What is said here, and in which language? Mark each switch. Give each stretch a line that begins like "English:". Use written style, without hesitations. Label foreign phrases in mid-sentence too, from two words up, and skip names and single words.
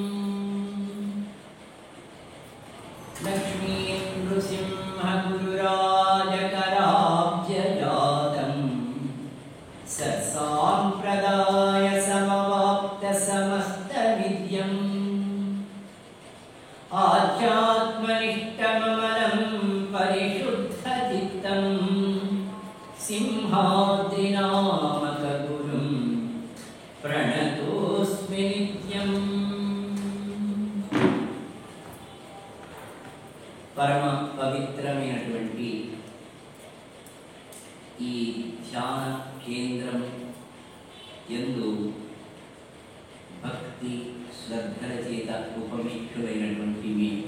Sanskrit: लक्ष्मी नृसिंहगुरुराजकराब्जजातं सत्साम्प्रदाय समवाप्तसमस्तविद्यम् आध्यात्मनिष्ठममलं परिशुद्धचित्तं सिंहाद्रिनामकगुरुं प्रणतोऽस्मि नित्यम्।
Telugu: పరమ పవిత్రమైనటువంటి ఈ ధ్యాన కేంద్రం యందు భక్తి శ్రద్ధల చేత ఉపమిష్టులైనటువంటి మీ